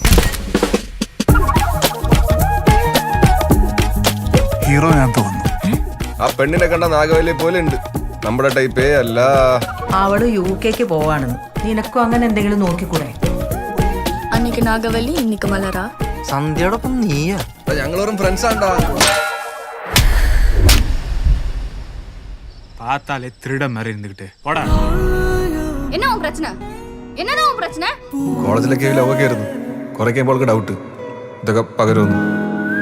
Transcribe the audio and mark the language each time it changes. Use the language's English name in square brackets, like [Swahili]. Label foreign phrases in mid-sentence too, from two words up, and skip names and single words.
[Malayalam] ഹീറോ ഞാൻ തോന്നുന്നു. ആ പെണ്ണിനെ കണ്ട നാഗവല്ലിയെ പോലെ ഉണ്ട്. നമ്മുടെ ടൈപ്പേ അല്ല. അവള് UK പോവാണെന്ന്. നിനക്കും അങ്ങനെ എന്തെങ്കിലും നോക്കിക്കൂടെ? അന്നിക്ക് നാഗവല്ലി, ഇന്നിക്ക് മലര. സന്ധ്യയോടൊപ്പം നീയാ? ഞങ്ങളോറും ഫ്രണ്ട്സ് ആണ്ടാ. [Tamil] பார்த்தாலே திருட மாதிரி இருந்துகிட்டு போடா. என்ன உன் பிரச்சனை? என்னதான் உன் பிரச்சனை? [Malayalam] കോളേജിലൊക്കെ ലവൊക്കെ ആയിരുന്നു. കുറെ കഴിയുമ്പോൾ ഡൗട്ട് ഇതൊക്കെ പകരുന്നു.